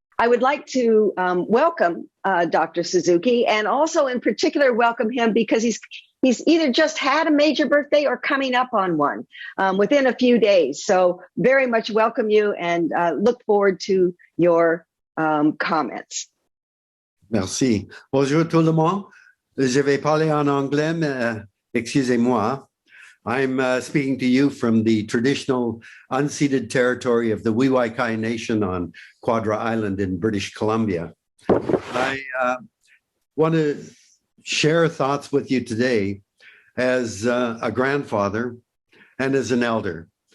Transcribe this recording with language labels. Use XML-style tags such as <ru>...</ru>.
<en>I would like to welcome Dr. Suzuki, and also in particular welcome him because he's either just had a major birthday or coming up on one within a few days. So very much welcome you and look forward to your comments.</en> <fr>Merci. Bonjour tout le monde. Je vais parler en anglais, mais excusez-moi.</fr> <en>I'm speaking to you from the traditional unceded territory of the Wiwaikai Nation on Quadra Island in British Columbia. I want to share thoughts with you today as a grandfather and as an elder.</en>